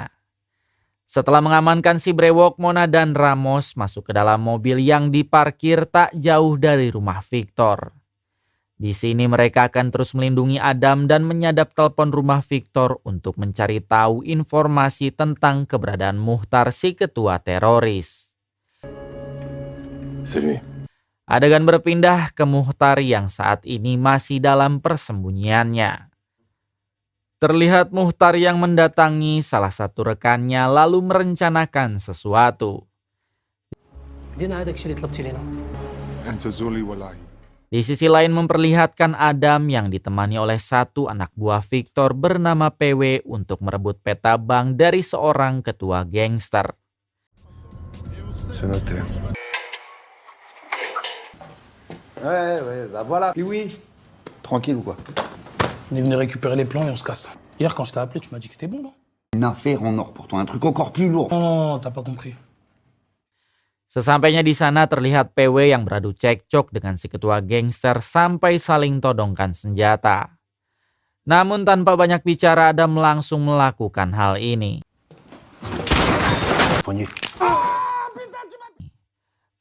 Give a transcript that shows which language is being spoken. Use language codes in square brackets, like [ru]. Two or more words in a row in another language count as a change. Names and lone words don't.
[id] Setelah mengamankan si Brewok, Mona dan Ramos masuk ke dalam mobil yang diparkir tak jauh dari rumah Victor. Di sini mereka akan terus melindungi Adam dan menyadap telepon rumah Victor untuk mencari tahu informasi tentang keberadaan Muchtar, si ketua teroris. [fr] C'est lui. [id] Adegan berpindah ke Muchtar yang saat ini masih dalam persembunyiannya. Terlihat Muchtar yang mendatangi salah satu rekannya lalu merencanakan sesuatu. [ar] انت زولي والله. [id] Di sisi lain memperlihatkan Adam yang ditemani oleh satu anak buah Victor bernama PW untuk merebut peta bank dari seorang ketua gangster. [fr] C'est noté. Ouais, bah voilà. Puis oui. Tranquille ou quoi? On est venu récupérer les plans et on se casse. Hier, quand je t'ai appelé, tu m'as dit que c'était bon, non? Une affaire en or pourtant, un truc encore plus lourd. Non, t'as pas compris. [id] Sesampainya di sana terlihat PW yang beradu cekcok dengan si ketua gangster sampai saling todongkan senjata. Namun tanpa banyak bicara Adam langsung melakukan hal ini.